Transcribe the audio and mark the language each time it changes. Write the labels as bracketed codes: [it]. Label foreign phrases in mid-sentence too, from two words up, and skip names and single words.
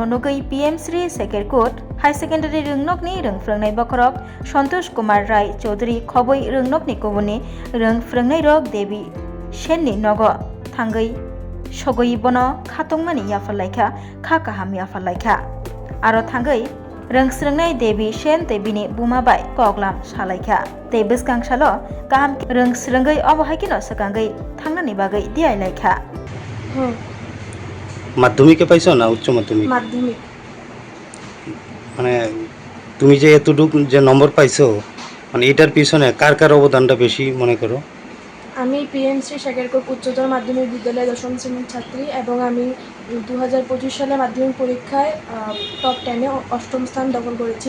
[brx] नुगै पीएम श्री सेकेरकुट हाई सेकेन्डारि रोंनकनि रोंफ्रोंनाय बखरक सन्तोष कुमार राय चौधरी खबै रोंनकनि गुबुननि रोंफ्रोंनाय रक देबी सेननि नग थांगै सगै बनो खातंमानि याफालायखा खाकाहाम याफालायखा आरो थांगै रोंस्रोंनाय देबी सेन देबीनि बुमाबाय कगलाम सालायखा तै बिसगांसालो गाहाम रोंस्रोंगै अबहायकिनो सगांगै थांनानि बागै दियायलायखा [bn] মাধ্যমিকে পাইছো না উচ্চ মাধ্যমিক? মাধ্যমিক। মানে তুমি যে এতটুকু যে নম্বর পাইছো মানে এটার পিছনে কার কার অবদানটা বেশি মনে করো? আমি পিএমসি শেখেরকোট উচ্চতর মাধ্যমিক বিদ্যালয়ে দশম শ্রেণীর ছাত্রী এবং আমি 2025 সালে মাধ্যমিক পরীক্ষায় টপ 10-এ অষ্টম স্থান দখল করেছি।